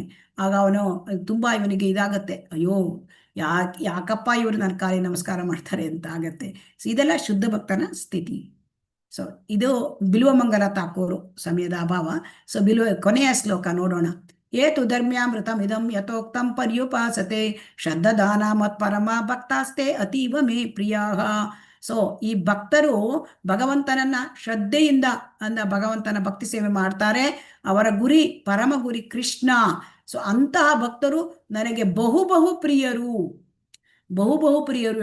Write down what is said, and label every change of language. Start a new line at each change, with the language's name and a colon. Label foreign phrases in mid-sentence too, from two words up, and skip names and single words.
Kannada: ಆಗ ಅವನು ತುಂಬಾ ಇವನಿಗೆ ಇದಾಗತ್ತೆ, ಅಯ್ಯೋ ಯಾಕಪ್ಪ ಇವರು ನನ್ನ ಕಾಲಿಗೆ ನಮಸ್ಕಾರ ಮಾಡ್ತಾರೆ ಅಂತ ಆಗತ್ತೆ. ಸೊ ಇದೆಲ್ಲ ಶುದ್ಧ ಭಕ್ತನ ಸ್ಥಿತಿ. ಸೊ ಇದು ಬಿಲ್ವಮಂಗಲ ತಾಕೂರು, ಸಮಯದ ಅಭಾವ. ಸೊ ಕೊನೆಯ ಶ್ಲೋಕ ನೋಡೋಣ.
Sanskrit: ಏತು ಧರ್ಮ್ಯಾಮೃತಂ ಇದಂ ಯಥೋಕ್ತಂ ಪರ್ಯುಪಾಸತೆ ಶ್ರದ್ಧಾನ ಮತ್ಪರಮ ಭಕ್ತಾಸ್ತೆ ಅತೀವ ಮೇ ಪ್ರಿಯಾಹ.
Kannada: ಸೊ ಈ ಭಕ್ತರು ಭಗವಂತನನ್ನ ಶ್ರದ್ಧೆಯಿಂದ ಭಗವಂತನ ಭಕ್ತಿ ಸೇವೆ ಮಾಡ್ತಾರೆ. ಅವರ ಗುರಿ, ಪರಮ ಗುರಿ ಕೃಷ್ಣ. ಸೊ ಅಂತಹ ಭಕ್ತರು ನನಗೆ ಬಹು ಪ್ರಿಯರು. ಬಹು ಪ್ರಿಯರು.